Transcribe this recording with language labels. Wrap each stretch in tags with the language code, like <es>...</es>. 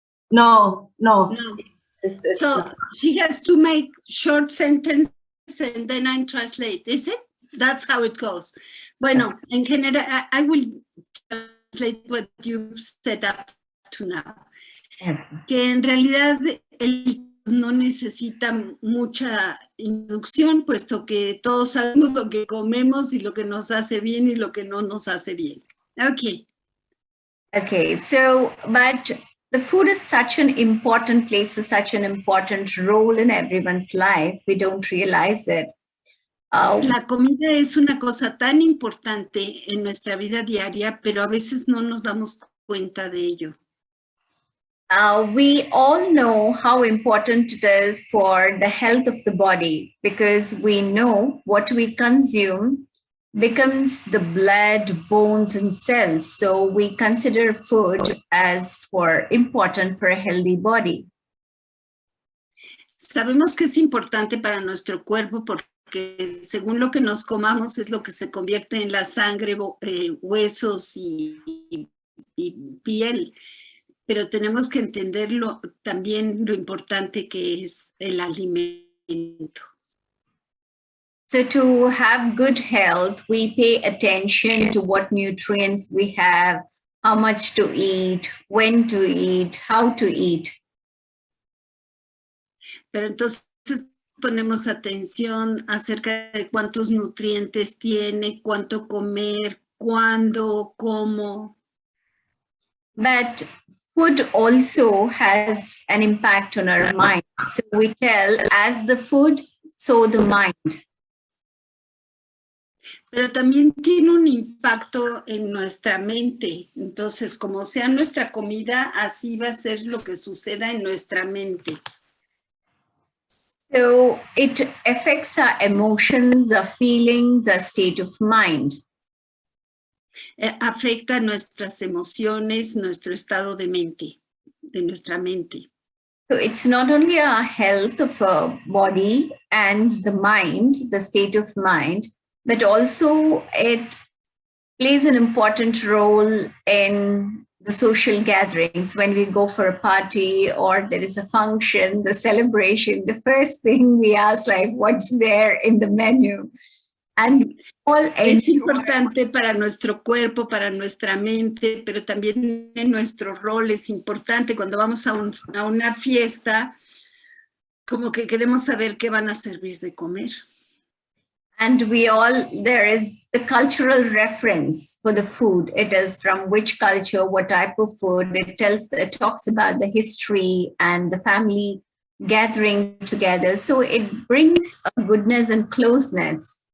<en>No. So she has to make short sentence and then I translate, is it? That's how it goes.</en> <es>Bueno, en general,</es> <en>I will translate what you've set up to now.</en> <es>Que en realidad no necesita mucha introducción, puesto que todos sabemos lo que comemos y lo que nos hace bien y lo que no nos hace bien.</es> <en>Okay, so, but the food is such an important place, such an important role in everyone's life. We don't realize it.</en> <es>La comida es una cosa tan importante en nuestra vida diaria, pero a veces no nos damos cuenta de ello.</es> <en>We all know how important it is for the health of the body because we know what we consume becomes the blood, bones, and cells. So we consider food as important for a healthy body.</en> <es>Sabemos que es importante para nuestro cuerpo porque según lo que nos comamos es lo que se convierte en la sangre, huesos y piel. Pero tenemos que entenderlo también lo importante que es el alimento.</es> <en>So to have good health, we pay attention to what nutrients we have, how much to eat, when to eat, how to eat.</en> <es>Pero entonces ponemos atención acerca de cuántos nutrientes tiene, cuánto comer, cuándo, cómo.</es> <en>But food also has an impact on our mind. So we tell, as the food, so the mind.</en> <es>Pero también tiene un impacto en nuestra mente. Entonces, como sea nuestra comida, así va a ser lo que suceda en nuestra mente.</es> <en>So it affects our emotions, our feelings, our state of mind.</en> <es>Afecta nuestras emociones, nuestro estado de mente, de nuestra mente.</es> <en>So it's not only our health of our body and the mind, the state of mind, but also it plays an important role in the social gatherings. When we go for a party or there is a function, the celebration, the first thing we ask, like, what's there in the menu? And</en> <es>es importante para nuestro cuerpo, para nuestra mente, pero también en nuestro rol es importante cuando vamos a una fiesta, como que queremos saber qué van a servir de comer.</es> <en>And there is the cultural reference for the food. It is from which culture, what type of food. It talks about the history and the family gathering together. So it brings a goodness and closeness.</en>